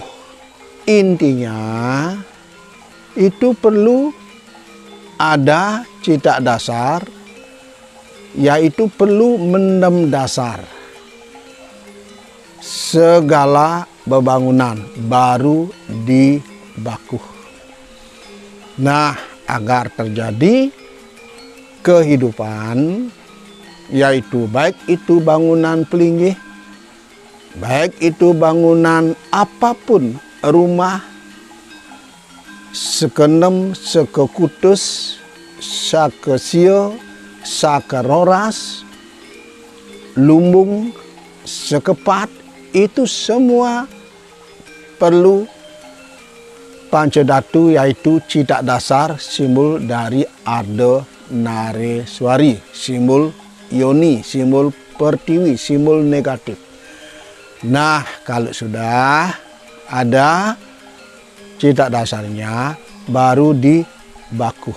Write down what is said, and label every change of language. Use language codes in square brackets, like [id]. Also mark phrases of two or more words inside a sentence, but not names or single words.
[id] Intinya itu perlu ada cita dasar, yaitu perlu mendem dasar segala bebangunan baru dibakuh. Nah, agar terjadi kehidupan, yaitu baik itu bangunan pelinggih, baik itu bangunan apapun, rumah, sekenem, sekekutus, sakesio, sakeroras, lumbung, sekepat, itu semua perlu pancadatu, yaitu cita dasar simbol dari Arda Nareswari, simbol Yoni, simbol Pertiwi, simbol negatif. Nah, kalau sudah ada cita dasarnya, baru dibakuh.